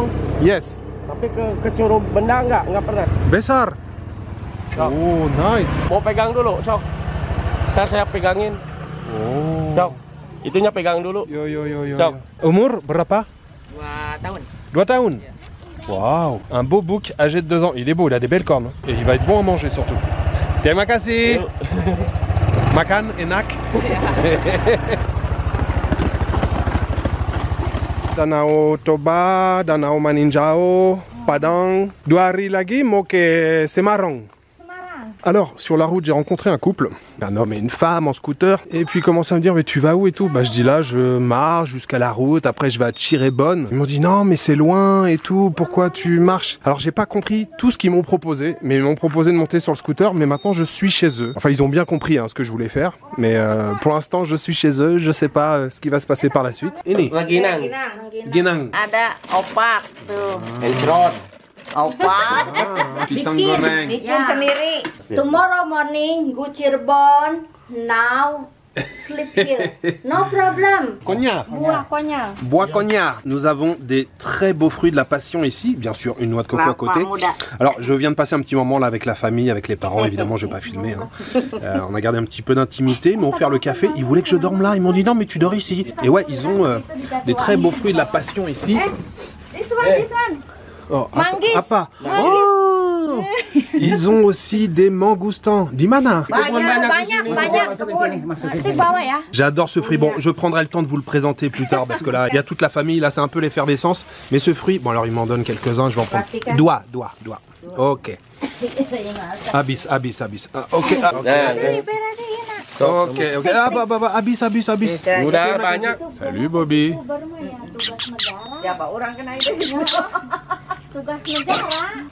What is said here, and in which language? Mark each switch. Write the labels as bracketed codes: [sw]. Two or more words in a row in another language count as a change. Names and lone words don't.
[en] Yes. [id] tapi ke Curug Benda enggak pernah. Besar. Sok. [en] Oh, nice. [id] Mau pegang dulu, sok. Ntar saya pegangin. Oh. Sok. Itunya pegang dulu. Yo yo yo yo. Sok. Umur berapa? 2 tahun. 2 tahun. [fr] Waouh. Un beau bouc âgé de 2 ans. Il est beau, il a des belles cornes. Et il va être bon à manger surtout. [id] Terima kasih. Makan enak. Danau Toba, Danau Maninjao, Padang. 2 hari lagi mau ke Semarang. [fr] Alors, sur la route, j'ai rencontré un couple, un homme et une femme en scooter, et puis ils commencent à me dire, mais tu vas où et tout? Bah je dis là, je marche jusqu'à la route, après je vais à Chirebon. Ils m'ont dit, non mais c'est loin et tout, pourquoi tu marches? Alors j'ai pas compris tout ce qu'ils m'ont proposé, mais ils m'ont proposé de monter sur le scooter, mais maintenant je suis chez eux. Enfin ils ont bien compris hein, ce que je voulais faire, mais pour l'instant je suis chez eux, je sais pas ce qui va se passer par la suite. [id] Ini, Ginang. Ginang. Ada opak tuh. Entrot. Opak. Pisang goreng. Bikin sendiri. [en] Tomorrow morning go Cirebon. Now sleep here. No problem. Cognac. [id] Buah konyang. [fr] Bois Cognac. Nous avons des très beaux fruits de la passion ici, bien sûr une noix de coco à côté. Alors je viens de passer un petit moment là avec la famille, avec les parents, évidemment je vais pas filmer. Hein. On a gardé un petit peu d'intimité, ils m'ont offert le café, ils voulaient que je dorme là, ils m'ont dit non mais tu dors ici. Et ouais, ils ont des très beaux fruits de la passion ici. [en] This one. Oh, [id] Manggis. apa. [fr] Oh, ils ont aussi des mangoustans. [id] Dimana. Banyak kebun. Nanti bawa ya. [fr] J'adore ce fruit. Bon, je prendrai le temps de vous le présenter plus tard parce que là, il y a toute la famille. Là, c'est un peu l'effervescence. Mais ce fruit, bon, alors il m'en donne quelques-uns. Je vais en prendre. Doigt. [id] Ok. Habis. Ah, ok. Ok. Ah, bah, habis. Udah banyak. [fr] Salut, Bobby. [id] Ya, Pak, orang kena itu. Tugas negara.